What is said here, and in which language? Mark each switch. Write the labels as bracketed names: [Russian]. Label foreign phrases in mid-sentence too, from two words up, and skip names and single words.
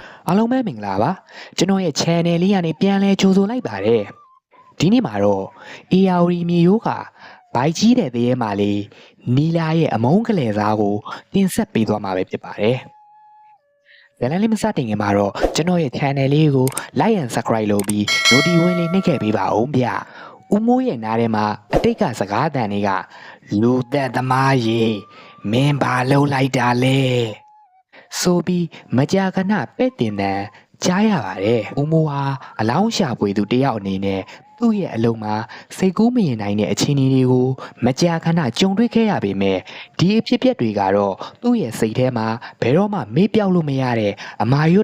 [Burmese] အားလုံးပဲမင်္ဂလာပါကျွန်တော်ရဲ့ channel လေးကနေပြန်လဲကြိုဆိုလိုက်ပါတယ်ဒီနေ့မှာတော့ ARD မြေရိုးကဘိုက်ကြီးတဲ့သေးရဲမှာလေးနီလာရဲ့အမုန်းကလေးစားကိုတင်ဆက်ပေးသွားမှာပဲဖြစ်ပါတယ်ဇာတ်လမ်းလေးမစတင်ခင်မှာတော့ကျွန်တော်ရဲ့ channel လေးကို [English] like and subscribe [Burmese] လုပ်ပြီး notification လေးနှိပ်ခဲ့ပေးပါဦးဗျဦးမိုးရဲ့နားထဲမှာအတိတ်ကစကားအတန်တွေကလူသက်သမားရေမင်းဘာလုပ်လိုက် တာလဲဆိုပြီးမကြာခဏပဲ့တင်တဲ့ကြားရပါတယ်။ဦးမိုးဟာအလောင်းရှာပွေသူတယောက်အနေနဲ့သူ့ရဲ့အလုံးမှာစိတ်ကူးမရင်နိုင်တဲ့အခြေအနေတွေကိုမကြာခဏကြုံတွေ့ခဲ့ရပေမဲ့ဒီအဖြစ်အပျက်တွေကတော့သူ့ရဲ့စိတ်ထဲမှာဘယ်တော့မှမေ့ပြောက်လို့မရတဲ့အမာရွတ်